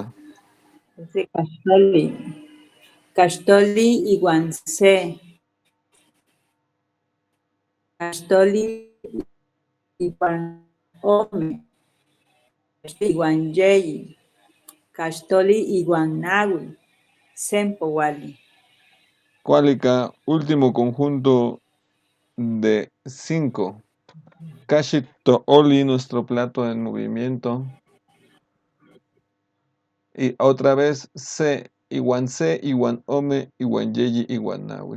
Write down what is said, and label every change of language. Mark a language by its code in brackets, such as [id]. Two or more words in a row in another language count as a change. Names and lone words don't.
[es] Sí, [nah] Castoli. Castoli iwan se. Castoli iwan ome. Iwan yeyi. Castoli iwan nahui. Sempowali. Cuálica, [es] último conjunto de 5. Kashi Oli, nuestro plato en movimiento. Y otra vez [nah] C, Iwan Ome, Iwan Yeyi, Iwan Nawi.